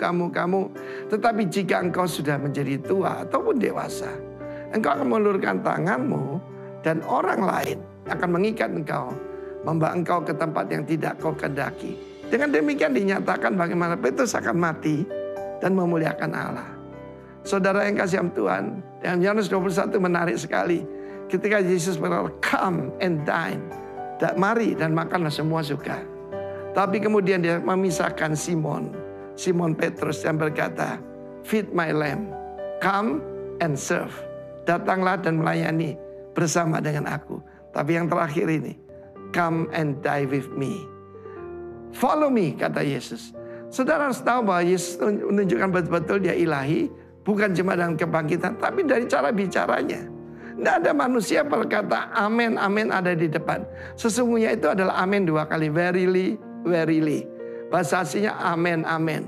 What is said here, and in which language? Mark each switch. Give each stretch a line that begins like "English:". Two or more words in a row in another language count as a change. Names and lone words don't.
Indonesian: Tetapi jika engkau sudah menjadi tua ataupun dewasa, engkau akan mengulurkan tanganmu dan orang lain akan mengikat engkau, membawa engkau ke tempat yang tidak kau kendaki. Dengan demikian dinyatakan bagaimana Petrus akan mati dan memuliakan Allah. Saudara yang kasih Tuhan, dalam Yohanes 21 menarik sekali. Ketika Yesus berkata,
English: come and dine.
Indonesian: Mari dan makanlah semua suka. Tapi kemudian dia memisahkan Simon Petrus yang berkata,
English: feed my lamb, come and serve.
Indonesian: Datanglah dan melayani bersama dengan aku. Tapi yang terakhir ini,
English: come and die with me. Follow me,
Indonesian: kata Yesus. Saudara harus tahu bahwa Yesus menunjukkan betul-betul dia ilahi, bukan cuma dalam kebangkitan, tapi dari cara bicaranya. Tidak ada manusia berkata amin, amin ada di depan. Sesungguhnya itu adalah amin 2 kali, verily. Bahasa aslinya amen, amen.